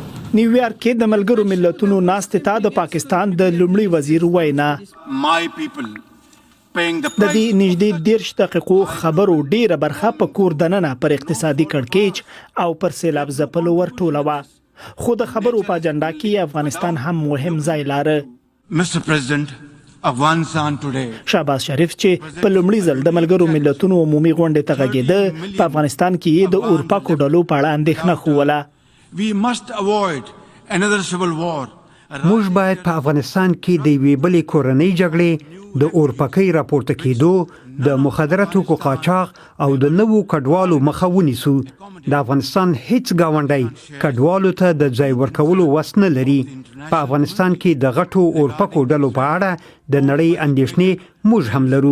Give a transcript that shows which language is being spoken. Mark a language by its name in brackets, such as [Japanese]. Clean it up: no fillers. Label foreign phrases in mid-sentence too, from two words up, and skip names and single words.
[Pashto] نیویارک کې د ملګرو ملتونو ناستې ته د پاکستان د لومړي وزیر وینا د دې نږدې 10 دقیقو خبرو ډیره برخه په کور دننه پر اقتصادي کړکېچ او پر سیلاب ځپلو ورټوله وه، خو د خبرو په اجنډا کې افغانستان هم مهم ځای لاره. [English] Mr. President, افغانستان today. [Pashto] شهباز شریف چې په لومړي ځل د ملګرو ملتونو عمومي غونډې ته غږېده، په افغانستان کې د اورپکو ډلو په اړه اندېښنه ښووله. [English] We must avoid another civil war. [Pashto] موږ باید په افغانستان کې د یوې بلې کورنۍ جګړې، د اورپکۍ راپورته کېدو، د مخدره توکو قاچاق او د نوو کډوالو مخه ونیسو. د افغانستان هیڅ ګاونډی کډوالو ته د ځای ورکولو وس نه لري. په افغانستان کې د غټو اورپکو ډلو په اړه د نړۍ اندېښنې موږ هم لرو.